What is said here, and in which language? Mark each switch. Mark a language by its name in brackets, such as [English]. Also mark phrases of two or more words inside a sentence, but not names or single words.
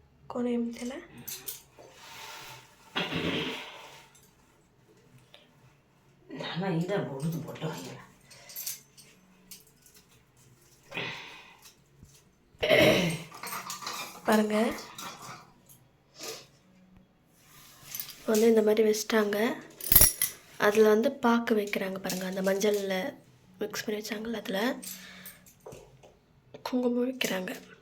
[Hindi] कोण एमतीला ना इधर बहुत बड़ा हो गया [Tamil] பாருங்க வந்து இந்த மாதிரி வச்சிட்டாங்க. அதில் வந்து பாக்கு வைக்கிறாங்க பாருங்கள். அந்த மஞ்சளில் மிக்ஸ் பண்ணி வச்சாங்கல்ல அதில் குங்குமம் வைக்கிறாங்க.